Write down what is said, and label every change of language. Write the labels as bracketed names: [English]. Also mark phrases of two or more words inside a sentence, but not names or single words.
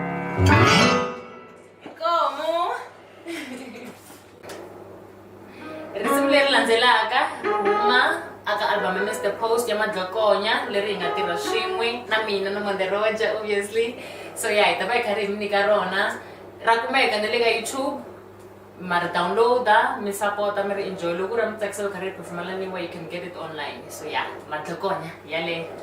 [Tsonga] Como risimu leri landzelaka huma aka album ya Mr Post ya Madlokonya leri hi nga tirha swin'we na mina na Monde Roger obviously. [English] So yeah, [Tsonga] hi ta va hi karhi hi mi nyika rona, ra kumeka na le ka YouTube, mara downloada mi support mi ri enjoy. Loko ra mi tsakisa ku karhi hi performela anyway, [English] you can get it online. So yeah, [Tsonga] Madlokonya yale.